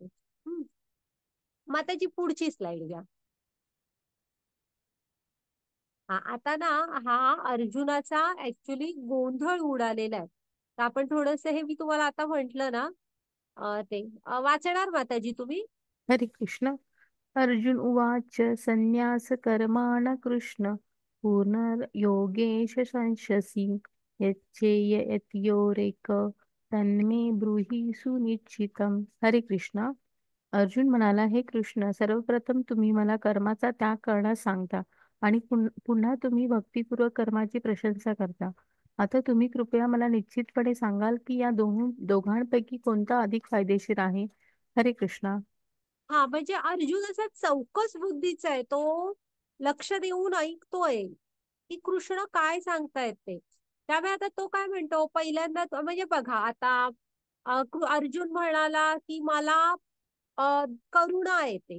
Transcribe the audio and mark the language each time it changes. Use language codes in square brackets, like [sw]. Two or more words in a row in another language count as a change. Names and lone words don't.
[mr] मग आता जी पुढची स्लाइड घ्या. हा आता ना, हा अर्जुनाचा ऍक्च्युली गोंधळ उडालेला आहे. तर आपण थोडस हे मी तुम्हाला आता म्हंटल ना, ते वाचणार माताजी तुम्ही. हरे कृष्ण. [sa] अर्जुन उवाच संन्यास कर्माण कृष्ण पूर्णयोगेश संशसि यच्चेय यत्योरेक तन्मे ब्रूहि सुनिश्चितम. [mr] हरे कृष्ण. अर्जुन म्हणाला, हे कृष्ण, सर्वप्रथम तुम्ही मला कर्माचा त्याग करण्यास सांगता आणि पुन्हा तुम्ही भक्तिपूर्वक कर्माची प्रशंसा करता. आता तुम्ही कृपया मला निश्चितपणे सांगाल की या दोघांपैकी कोणता अधिक फायदेशीर आहे. हरे कृष्णा. हा म्हणजे अर्जुन असा चौकस बुद्धीचा आहे. तो लक्ष देऊन ऐकतोय की कृष्ण काय सांगतायत ते. त्यामुळे आता तो काय म्हणतो पहिल्यांदा म्हणजे बघा आता, अर्जुन म्हणाला की मला करुणा येते.